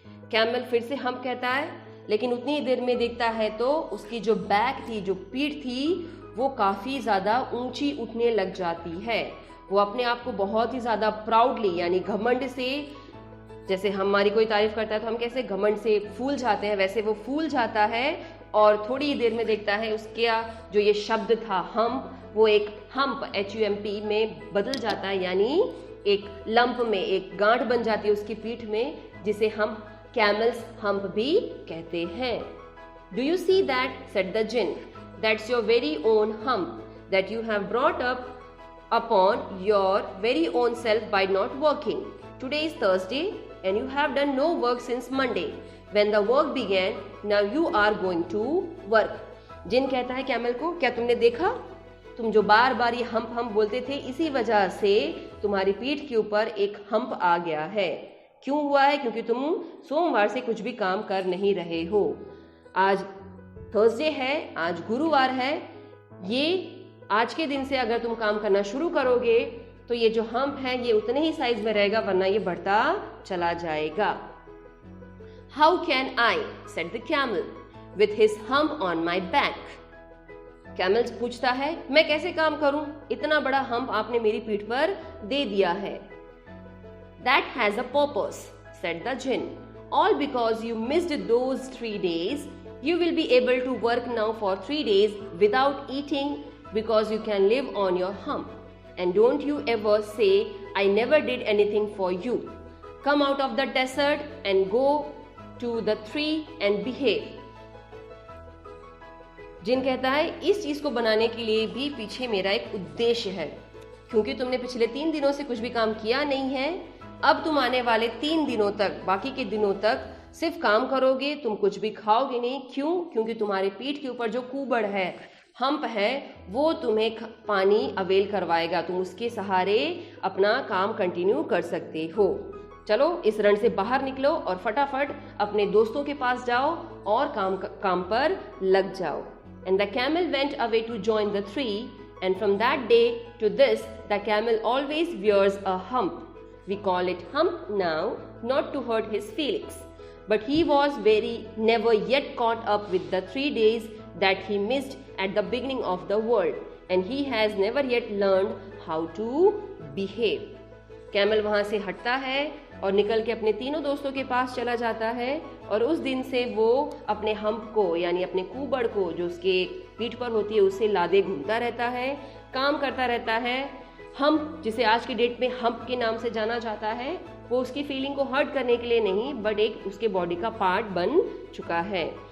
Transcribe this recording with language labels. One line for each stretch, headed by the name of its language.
Hindi: Camel फिर से हम कहता है, लेकिन उतनी देर में देखता है तो उसकी जो बैक थी, जो पीठ थी, वो काफ़ी ज़्यादा ऊंची उठने लग जाती है। वो अपने आप को बहुत ही ज़्यादा प्राउडली, यानी घमंड से, जैसे हमारी कोई तारीफ करता है तो हम कैसे घमंड से फूल जाते हैं, वैसे वो फूल जाता है और थोड़ी ही देर में देखता है उसका जो ये शब्द था हम, वो एक हम्प HUMP में बदल जाता है, यानी एक लंप में, एक गांठ बन जाती है उसकी पीठ में, जिसे हम कैमल्स हम्प भी कहते हैं।
English: Do you see that, said the jinn, that's your very own hump that you have brought up upon your very own self by not working. Today is Thursday and you have done no work since Monday. When the work began, now you are going to work.
Hindi: जिन कहता है camel को, क्या तुमने देखा? तुम जो बार बार ये हम बोलते थे, इसी वजह से तुम्हारी पीठ के ऊपर एक हम्प आ गया है। क्यों हुआ है? क्योंकि तुम सोमवार से कुछ भी काम कर नहीं रहे हो। आज थर्सडे है, आज गुरुवार है। ये आज के दिन से अगर तुम काम करना शुरू करोगे तो ये जो हम्प है ये उतने ही साइज में रहेगा, वरना ये बढ़ता चला जाएगा।
English: How can I, said the camel, with his hump on my back.
Hindi: Camel पूछता है, मैं कैसे काम करूं? इतना बड़ा हम्प आपने मेरी पीठ पर दे दिया है.
English: That has a purpose, said the jinn. All because you missed those 3 days, you will be able to work now for 3 days without eating because you can live on your hump. And don't you ever say, I never did anything for you. Come out of the desert and go to the tree and behave.
Hindi: जिन कहता है, इस चीज को बनाने के लिए भी पीछे मेरा एक उद्देश्य है, क्योंकि तुमने पिछले 3 दिनों से कुछ भी काम किया नहीं है. अब तुम आने वाले 3 दिनों तक, बाकी के दिनों तक सिर्फ काम करोगे, तुम कुछ भी खाओगे नहीं. क्यों? क्योंकि तुम्हारे पीठ के ऊपर जो कुबड़ है, हम्प है, वो तुम्हें पानी अवेल करवाएगा. तुम उसके सहारे अपना काम कंटिन्यू कर सकते हो. चलो इस रण से बाहर निकलो और फटाफट अपने दोस्तों के पास जाओ और काम पर लग जाओ.
English: And the camel went away to join the tree, and from that day to this, the camel always wears a hump. We call it hump now, not to hurt his feelings. But he was never yet caught up with the 3 days that he missed at the beginning of the world, and he has never yet learned how to behave.
Hindi: Camel वहाँ से हटता है और निकल के अपने तीनों दोस्तों के पास चला जाता है और उस दिन से वो अपने हम्प को यानी अपने कुबड़ को जो उसके पीठ पर होती है उससे लादे घूमता रहता है, काम करता रहता है। हम्प जिसे आज की डेट में हम्प के नाम से जाना जाता है वो उसकी फीलिंग को हर्ट करने के लिए नहीं बट एक उसके बॉडी का पार्ट बन चुका है।